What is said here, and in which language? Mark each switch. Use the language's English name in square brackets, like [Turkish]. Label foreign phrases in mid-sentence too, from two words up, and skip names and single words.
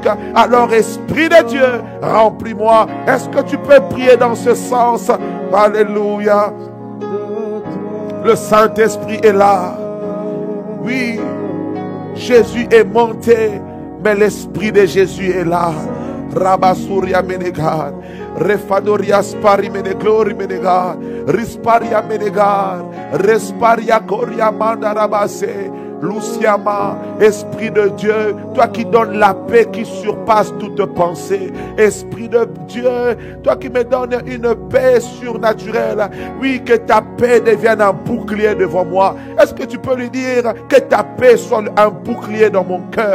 [French] Alors, Esprit de Dieu, remplis-moi. Est-ce que tu peux prier dans ce sens? Alléluia. Le Saint-Esprit est là. Oui, Jésus est monté, mais l'Esprit de Jésus est là. Rabasuria Menegar, Refadoria Spari Meneglori Menegar, Risparia Menegar, Resparia Coria Mandarabase, Luciama, Esprit de Dieu, toi qui donnes la paix qui surpasse toute pensée. Esprit de Dieu, toi qui me donnes une paix surnaturelle. Oui, que ta paix devienne un bouclier devant moi. Est-ce que tu peux lui dire que ta paix soit un bouclier dans mon cœur?